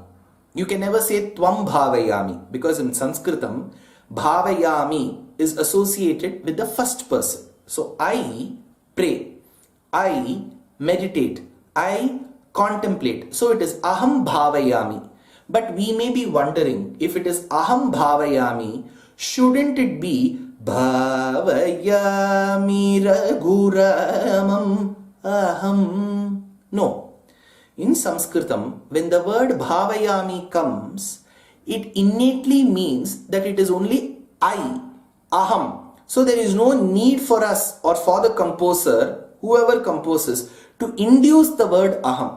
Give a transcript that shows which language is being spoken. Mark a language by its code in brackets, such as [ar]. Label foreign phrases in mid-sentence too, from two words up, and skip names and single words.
[en] You can never say [sa] Tvam Bhavayami, [en] because in Sanskritam, Bhavayami is associated with the first person. So I pray, I meditate, I contemplate. So it is [sa] aham bhavayami. [en] But we may be wondering, if it is [sa] aham bhavayami, [en] shouldn't it be [sa] bhavayami Raghuramam aham? [en] No. In Sanskritam, when the word bhavayami comes, it innately means that it is only I, aham. So there is no need for us or for the composer, whoever composes, to induce the word aham.